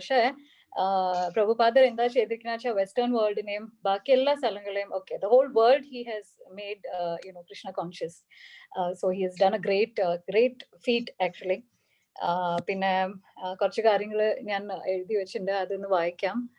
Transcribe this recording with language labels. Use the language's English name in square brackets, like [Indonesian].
[Malayalam] പക്ഷെ പ്രഭുപാദർ എന്താ ചെയ്തിരിക്കുന്ന വെച്ചാൽ വെസ്റ്റേൺ വേൾഡിനെയും ബാക്കി എല്ലാ സ്ഥലങ്ങളെയും ഒക്കെ [English] the whole world he has made Krishna conscious. So he has done a great feat actually. [Malayalam] പിന്നെ കുറച്ച് കാര്യങ്ങൾ ഞാൻ എഴുതി വെച്ചിട്ടുണ്ട്, അതൊന്ന് വായിക്കാം.